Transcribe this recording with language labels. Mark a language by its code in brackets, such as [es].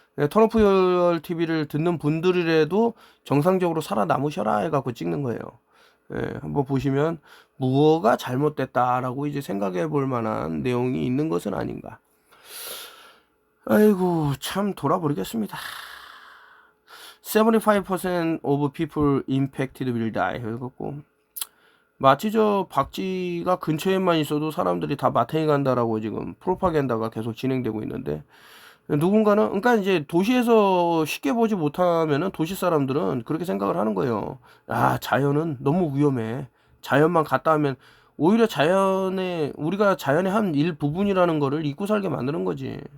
[ko] 턴오프 TV를 듣는 분들이라도 정상적으로 살아남으셔라 해갖고 찍는 거예요. 한번 보시면 무엇가 잘못됐다라고 이제 생각해 볼 만한 내용이 있는 것은 아닌가. 아이고 참 돌아버리겠습니다. [en] 75% of people impacted will die. [ko] 해갖고 마치 저 박쥐가 근처에만 있어도 사람들이 다 마탱이 간다라고 지금 프로파간다가 계속 진행되고 있는데, 누군가는 그러니까 이제 도시에서 쉽게 보지 못하면은 도시 사람들은 그렇게 생각을 하는 거예요. 아 자연은 너무 위험해. 자연만 갔다 하면 오히려 자연에 우리가 자연의 한 일부분이라는 거를 잊고 살게 만드는 거지.